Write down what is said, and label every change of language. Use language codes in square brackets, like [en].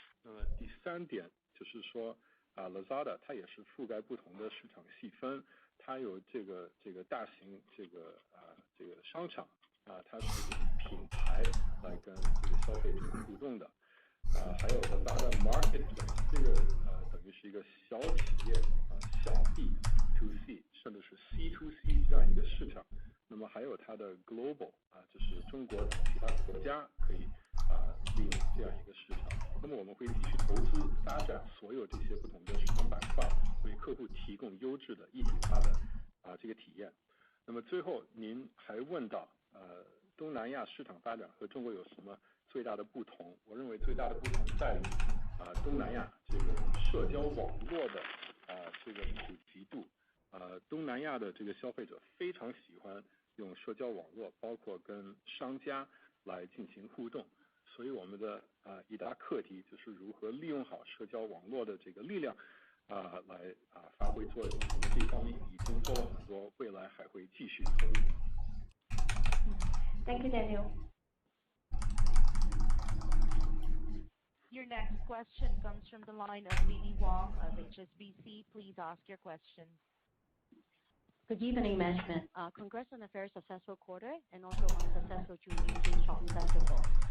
[zh] 那么第三点就是说Lazada 它也是覆盖不同的市场细分，它有这个大型这个商场它是以品牌来跟这个消费者互动的还有Lazada Marketplace 这个等于是一个小企业小弟 to C， 甚至是 C to C 这样一个市场。那么还有它的 global 就是中国等其他国家可以利用这样一个市场。那么我们会继续投资发展所有这些不同的市场板块，为客户提供优质的一体化的这个体验。那么最后您还问到东南亚市场发展和中国有什么最大的不同？我认为最大的不同在于东南亚这个社交网络的这个普及度。东南亚的这个消费者非常喜欢用社交网络，包括跟商家来进行互动。所以我们的一大课题就是如何利用好社交网络的这个力量来发挥作用。我们这方面已经做了很多，未来还会继续投入。 [en] Thank you, Daniel. Your next question comes from the line of Lily Wong of HSBC. Please ask your question. Good evening, management. Congrats on a very successful quarter and also on a successful June shopping festival.